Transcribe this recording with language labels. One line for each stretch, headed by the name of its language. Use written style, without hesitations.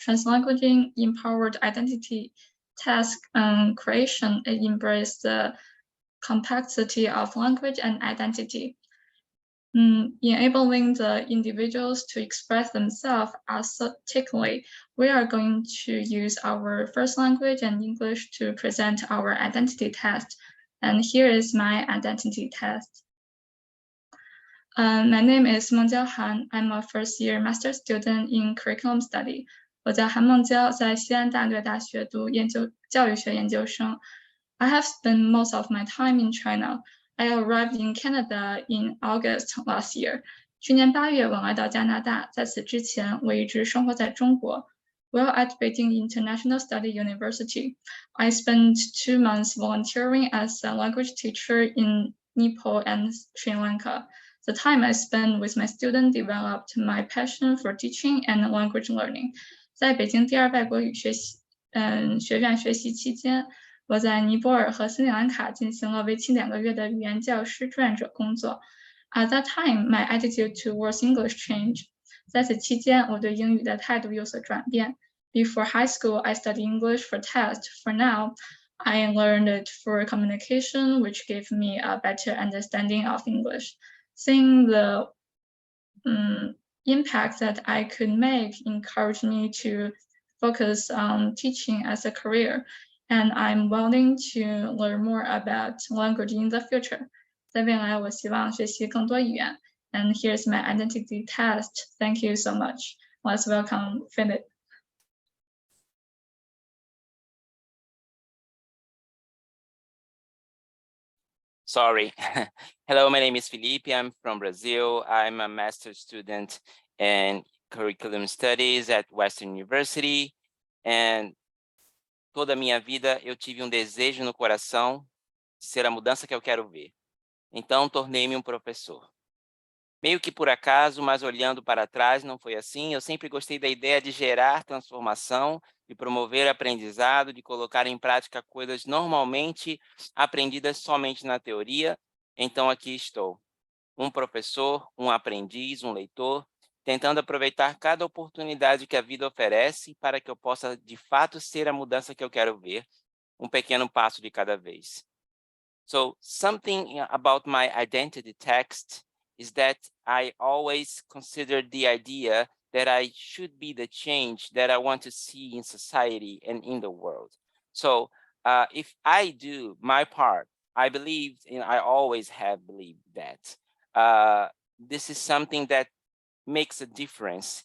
English: Translanguaging empowered identity task creation embrace the complexity of language and identity, enabling the individuals to express themselves authentically. We are going to use our first language and English to present our identity test. And here is my identity test. My name is Mengjiao Han. I'm a first-year master student in curriculum study.
Chinese: 我叫韩梦娇，在西安大略大学读教育学研究生。
English: I have spent most of my time in China. I arrived in Canada in August last year.
Chinese: 去年8月，我来到加拿大。在此之前，我一直生活在中国。
English: While at Beijing International Study University, I spent 2 months volunteering as a language teacher in Nepal and Sri Lanka. The time I spent with my students developed my passion for teaching and language learning.
Chinese: 在北京第二外国语学院学习期间，我在尼泊尔和斯里兰卡进行了为期2个月的语言教师志愿者工作。
English: At that time, my attitude towards English changed.
Chinese: 在此期间，我对英语的态度有所转变。
English: Before high school, I studied English for test. For now, I learned it for communication, which gave me a better understanding of English. Seeing the impact that I could make encouraged me to focus on teaching as a career, and I'm willing to learn more about language in the future.
Chinese: 在未来，我希望学习更多语言。
English: And here's my identity test. Thank you so much. Let's welcome Philip. Sorry. Hello, my name is Felipe. I'm from Brazil. I'm a master's student in curriculum studies at Western University.
Portuguese: And toda a minha vida eu tive desejo no coração de ser a mudança que eu quero ver. Então, tornei-me professor. Meio que por acaso, mas olhando para trás, não foi assim. Eu sempre gostei da ideia de gerar transformação, de promover aprendizado, de colocar em prática coisas normalmente aprendidas somente na teoria. Então, aqui estou, professor, aprendiz, leitor, tentando aproveitar cada oportunidade que a vida oferece para que eu possa, de fato, ser a mudança que eu quero ver, pequeno passo de cada vez.
English: So, something about my identity text is that I always considered the idea that I should be the change that I want to see in society and in the world. So if I do my part, I believe, and I always have believed that this is something that makes a difference.